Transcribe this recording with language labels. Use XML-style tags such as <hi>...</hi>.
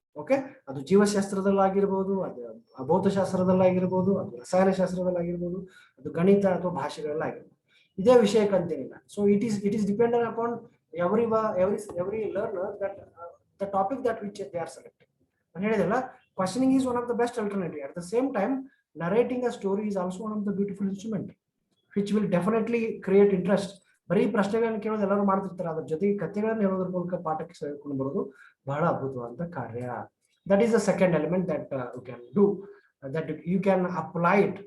<kn>Okay, ಅದು ಜೀವಶಾಸ್ತ್ರದಲ್ಲಾಗಿರ್ಬೋದು, ಅದು ಭೌತಶಾಸ್ತ್ರದಲ್ಲಾಗಿರ್ಬೋದು, ಅದು ರಸಾಯನಶಾಸ್ತ್ರದಲ್ಲಾಗಿರ್ಬೋದು, ಅದು ಗಣಿತ ಅಥವಾ ಭಾಷೆಗಳಲ್ಲಾಗಿರ್ಬೋದು, ಇದೇ ವಿಷಯಕ್ಕಂತೇನಿಲ್ಲ.</kn> <en>So it is dependent upon every learner that the topic that which they are selecting.</en> <kn>ನಾನು ಹೇಳಿದಲ್ಲ,</kn> <en>questioning is one of the best alternative. At the same time, narrating a story is also one of the beautiful instrument which will definitely create interest.</en> <kn>ಬರೀ ಪ್ರಶ್ನೆಗಳನ್ನು ಕೇಳೋದು ಎಲ್ಲರೂ ಮಾಡ್ತಿರ್ತಾರೆ, ಅದ್ರ ಜೊತೆಗೆ ಕಥೆಗಳನ್ನು ಹೇಳೋದ್ರ ಮೂಲಕ ಪಾಠಕ್ಕೆ ಸೇರಿಕೊಂಡು ಬರೋದು ಬಹಳ ಅದ್ಭುತವಾದ ಕಾರ್ಯ.</kn> <en>That is the second element that you can do, that you can apply it.</en>